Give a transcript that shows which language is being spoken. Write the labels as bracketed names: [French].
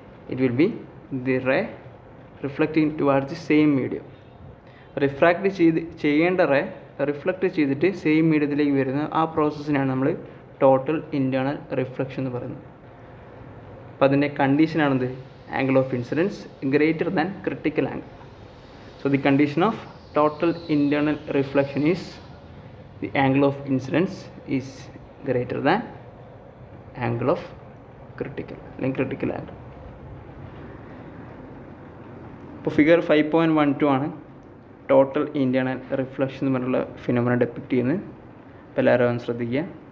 [English] It will be the ray reflecting towards the same medium. [Malayalam] Refract ചെയ്യേണ്ട ray reflect ചെയ്തിട്ട് same മീഡിയത്തിലേക്ക് വരുന്ന ആ പ്രോസസ്സിനാണ് നമ്മൾ ടോട്ടൽ ഇൻറ്റേർണൽ റിഫ്ലക്ഷൻ എന്ന് പറയുന്നത്. അപ്പോൾ അതിൻ്റെ കണ്ടീഷനാണെന്ത്? [English] Angle of incidence greater than critical angle. So the condition of total internal reflection is the angle of incidence is greater than angle of critical angle. [Malayalam] ഇപ്പോൾ figure 5.12 ആണ് total internal reflection എന്ന് പറഞ്ഞുള്ള phenomena depict ചെയ്യുന്നത്. അപ്പോൾ എല്ലാവരും ശ്രദ്ധിക്കുക.